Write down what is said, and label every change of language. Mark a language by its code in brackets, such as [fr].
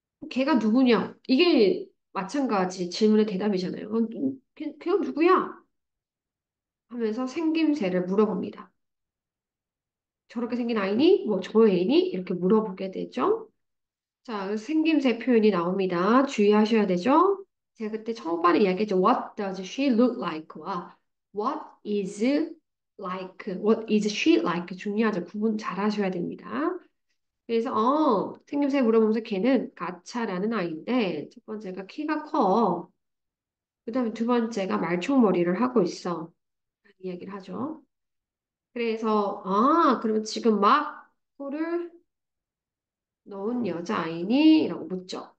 [ko] 걔가 누구냐? 이게 마찬가지 질문의 대답이잖아요. 걔가 누구야? 하면서 생김새를 물어봅니다. 저렇게 생긴 아이니? 뭐 저 애니? 이렇게 물어보게 되죠. 자, 생김새 표현이 나옵니다. 주의하셔야 되죠? 제가 그때 초반에 이야기했죠. [en] What does she look like?와 What is she like? [ko] 중요하죠. 구분 잘 하셔야 됩니다. 그래서 생김새 물어보면서 걔는 가차라는 아이인데 첫 번째가 키가 커. 그다음에 두 번째가 말총머리를 하고 있어. 이야기를 하죠. 그래서 그러면 지금 막 코를 넣은 여자아이니? 라고 묻죠.